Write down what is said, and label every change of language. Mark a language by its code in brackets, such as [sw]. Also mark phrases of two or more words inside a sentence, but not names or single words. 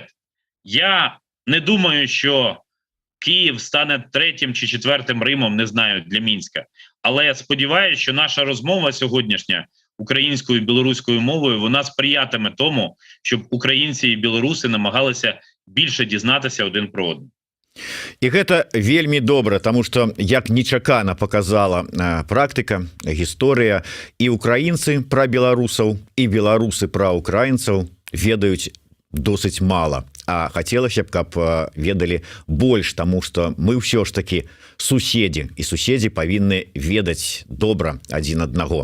[uk] Я не думаю, що Київ стане третім чи четвертим Римом, не знаю, для Мінська. Але я сподіваюся, що наша розмова сьогоднішня українською і білоруською мовою, вона сприятиме тому, щоб українці і білоруси намагалися більше дізнатися один про одного. [be] І гэта вельмі добра, тому што як нечакана показала практыка, гісторыя, і украінцы пра беларусаў, і беларусы пра украінцаў ведаюць досыць мала. А хацелася б, каб ведалі больш, таму што мы ўсё ж такі суседзі, і суседзі павінны ведаць добра адзін аднаго.